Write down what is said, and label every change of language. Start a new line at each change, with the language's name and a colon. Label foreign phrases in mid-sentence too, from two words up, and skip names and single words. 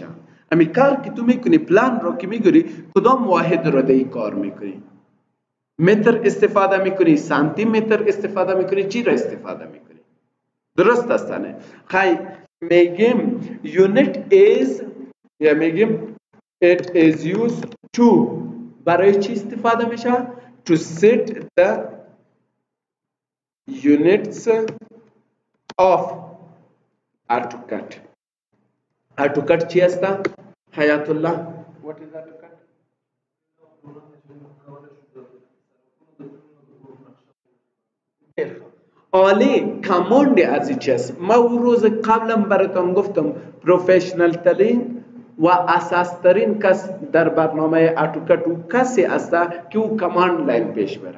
Persian: همین کار که تو میکنی پلان رو که میگیری کدام واحد رو در این کار میکنی؟ متر استفاده میکنی، سانتی متر استفاده میکنی، چی را استفاده میکنی؟ درست هستنه. خیلی میگیم
English: unit is
Persian: یا میگیم
English: it is used to
Persian: برای چی استفاده میشه؟
English: to set the units of AutoCAD.
Persian: AutoCAD چی هستا؟ حیات الله
English: what is AutoCAD؟
Persian: عالی کماند از این چیز. ما اون روز قبلم براتون گفتم پروفشنال ترین و اساس ترین کس در برنامه آتوکاد او کسی است که او کماند لاین پیش بره.